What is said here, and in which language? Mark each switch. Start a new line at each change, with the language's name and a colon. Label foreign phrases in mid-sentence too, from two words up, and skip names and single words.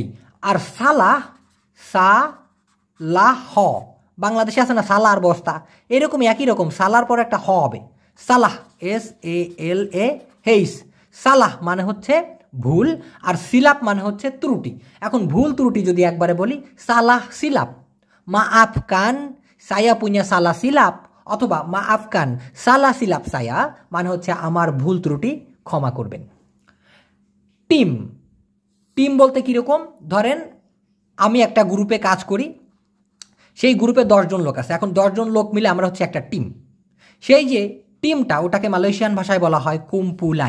Bangla: আর সালাহ, বাংলাদেশে আছে না সালার বস্তা, এরকম একই রকম, সালার পর একটা হ হবে, সালাহ, SALA, হেইস। সালাহ মানে হচ্ছে ভুল, আর সিলাপ মানে হচ্ছে ত্রুটি। এখন ভুল ত্রুটি যদি একবারে বলি,
Malay: salah silap, maafkan saya punya salah silap, অথবা maafkan salah silap saya
Bangla: মানে হচ্ছে আমার ভুল ত্রুটি ক্ষমা করবেন। টিম বলতে কীরকম? ধরেন আমি একটা গ্রুপে কাজ করি, সেই গ্রুপে 10 জন লোক আছে। এখন 10 জন লোক মিলে আমরা হচ্ছে একটা টিম। সেই যে টিমটা, ওটাকে মালয়েশিয়ান ভাষায় বলা হয় কুম্পুলান।